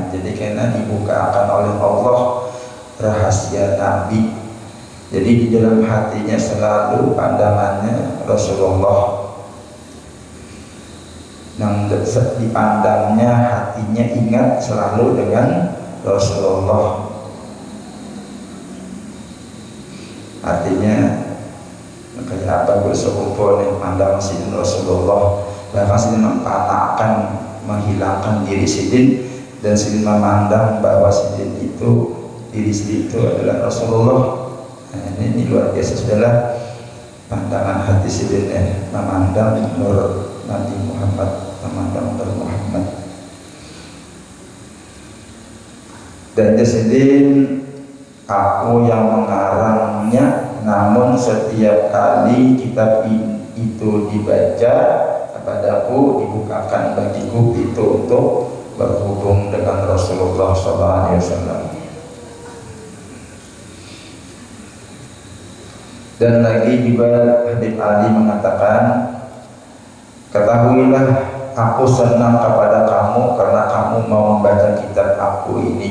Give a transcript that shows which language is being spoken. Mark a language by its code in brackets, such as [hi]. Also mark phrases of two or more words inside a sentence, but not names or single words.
[id] Jadi karena dibukakan oleh Allah rahasia Nabi, jadi di dalam hatinya selalu pandangannya Rasulullah. Yang dipandangnya hatinya ingat selalu dengan Rasulullah. Artinya kayak apa bersekumpul yang pandang Sidin Rasulullah, bahkan Sidin akan menghilangkan diri Sidin dan Sidin memandang bahwa Sidin itu diri Sidin itu adalah Rasulullah. Nah, ini luar biasa adalah pandangan hati Sidin memandang Nur Nabi Muhammad, memandang Nur Muhammad. Dan Sidin aku yang mengarangnya, namun setiap kali kitab itu dibaca kepadaku dibukakan bagiku itu untuk berhubung dengan Rasulullah SAW. Dan lagi juga Habib Ali mengatakan, ketahuilah aku senang kepada kamu karena kamu mau membaca kitab aku ini.